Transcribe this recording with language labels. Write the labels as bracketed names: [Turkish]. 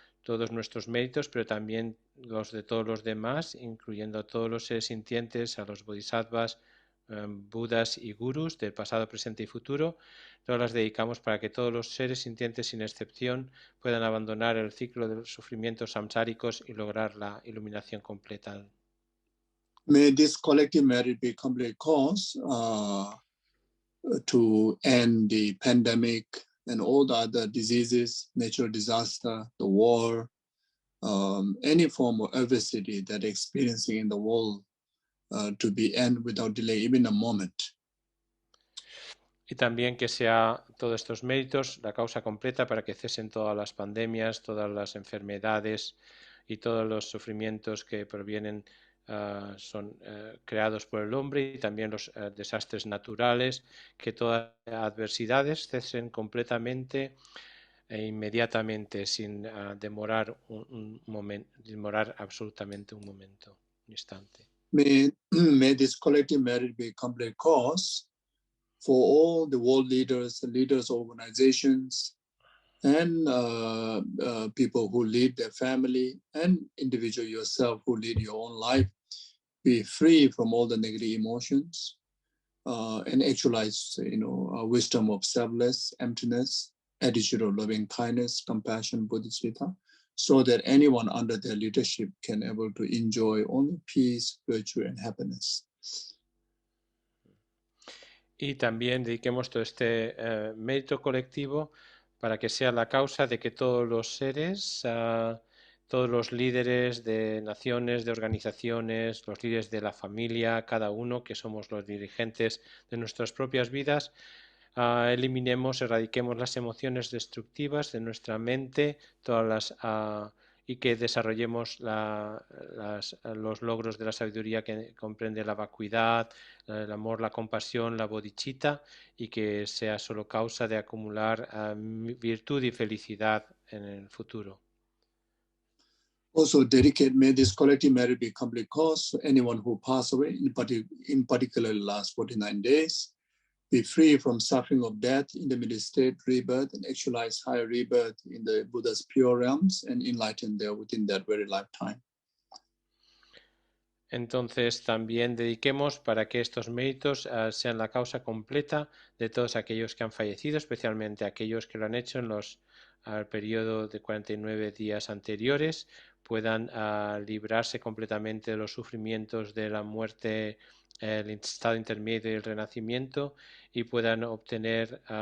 [Spanish] todos nuestros méritos, pero también los de todos los demás, incluyendo a todos los seres sintientes, a los bodhisattvas, budas y gurus del pasado, presente y futuro. Todas las dedicamos para que todos los seres sintientes, sin excepción, puedan abandonar el ciclo de los sufrimientos samsáricos y lograr la iluminación completa. [English] May this collective merit be complete cause to end the pandemic and all the other diseases, natural disaster, the war, any form of adversity that experiencing in the world to be end without delay, even a moment. [Spanish] Y también que sea todos estos méritos la causa completa para que cesen todas las pandemias, todas las enfermedades y todos los sufrimientos que provienen, son creados por el hombre, y también los desastres naturales, que todas las adversidades cesen completamente e inmediatamente, sin demorar un momento, demorar absolutamente un momento, un instante. [English] May this collective merit be complete cause for all the world leaders, organizations, and people who lead their family, and individual yourself who lead your own life, be free from all the negative emotions, and actualize, wisdom of selfless, emptiness, attitude of loving kindness, compassion, bodhisattva, so that anyone under their leadership can able to enjoy only peace, virtue, and happiness. [Spanish] Y también dediquemos todo este mérito colectivo para que sea la causa de que todos los seres, todos los líderes de naciones, de organizaciones, los líderes de la familia, cada uno que somos los dirigentes de nuestras propias vidas, eliminemos, erradiquemos las emociones destructivas de nuestra mente, todas las, y que desarrollemos los logros de la sabiduría, que comprende la vacuidad, el amor, la compasión, la bodhicitta, y que sea solo causa de acumular virtud y felicidad en el futuro. [English] Also dedicate, may this collective merit be complete cause for anyone who passed away, in particular the last 49 days, be free from suffering of death, intermediate state, rebirth, and actualize higher rebirth in the Buddha's pure realms and enlighten there within that very lifetime. [Spanish] Entonces también dediquemos para que estos méritos sean la causa completa de todos aquellos que han fallecido, especialmente aquellos que lo han hecho en al periodo de 49 días anteriores, puedan librarse completamente de los sufrimientos de la muerte, el estado intermedio y el renacimiento, y puedan obtener